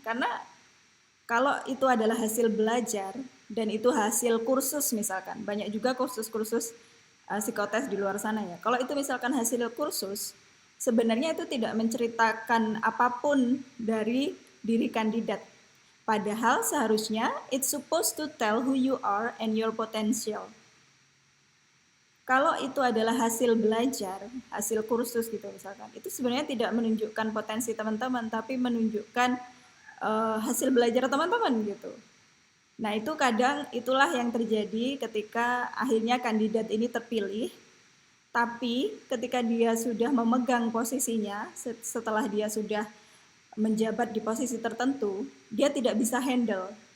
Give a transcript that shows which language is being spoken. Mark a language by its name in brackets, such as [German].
[Indonesian] Karena kalau itu adalah hasil belajar dan itu hasil kursus misalkan, banyak juga kursus-kursus psikotes di luar sana ya. Kalau itu misalkan hasil kursus, sebenarnya itu tidak menceritakan apapun dari diri kandidat. Padahal seharusnya [English] it's supposed to tell who you are and your potential. [Indonesian] Kalau itu adalah hasil belajar, hasil kursus gitu misalkan, itu sebenarnya tidak menunjukkan potensi teman-teman, tapi menunjukkan hasil belajar teman-teman gitu. Nah itu kadang itulah yang terjadi ketika akhirnya kandidat ini terpilih, tapi ketika dia sudah memegang posisinya, setelah dia sudah menjabat di posisi tertentu, dia tidak bisa handle.